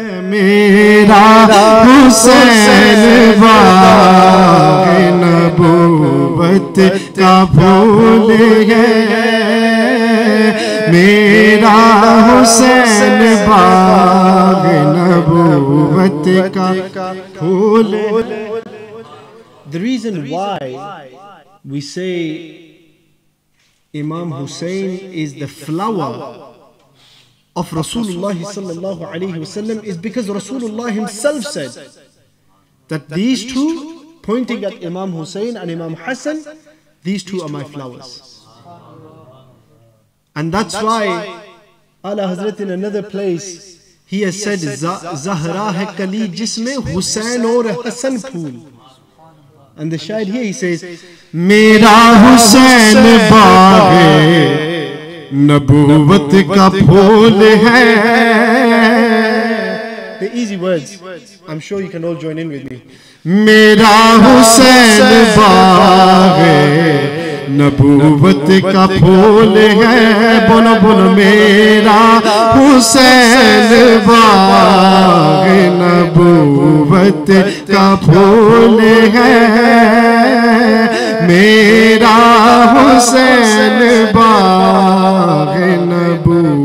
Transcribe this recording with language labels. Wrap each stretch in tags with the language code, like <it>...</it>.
<ur>میرا حسین باغ نبوت کا پھول ہے. میرا حسین باغ نبوت کا پھول ہے.</ur> <en>The reason why we say Imam Hussein is the flower of Rasulullah sallallahu alayhi wasallam is because Rasulullah himself said that these two, pointing at Imam Hussein and Imam Hassan, these two are my flowers. And that's why Ala Hazrat in another place he has said</en> <ur>Zahra hai kali jisme Hussein aur Hassan phool.</ur> <en>And the shair here he says</en> <ur>Mera Hussein baag nabuwat ka phool hai.</ur> <en>The easy words, I'm sure you can all join in with me.</en> <ur>Mera Hussein baag نبوت کا پھول ہے. بولو بولو میرا حسین باغ نبوت کا پھول ہے. میرا حسین باغ نبوت</ur>